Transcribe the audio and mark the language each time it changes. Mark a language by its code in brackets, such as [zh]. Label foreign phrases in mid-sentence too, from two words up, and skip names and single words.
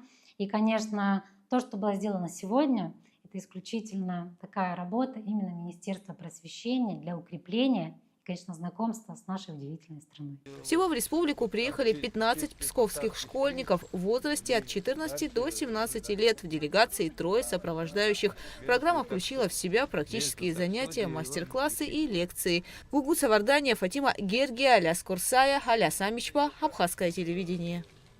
[ru] И, конечно, то, что было сделано сегодня, это исключительно такая работа именно Министерства просвещения для укрепления, конечно, знакомство с нашей удивительной страной. Всего в республику приехали 15 псковских школьников в возрасте от 14 до 17 лет. В делегации 3 сопровождающих. Программа включила в себя практические занятия, мастер-классы и лекции. Гугу Савардания, Фатима Герги, Аляс Курсая, Аляс Амичпа, Абхазское телевидение.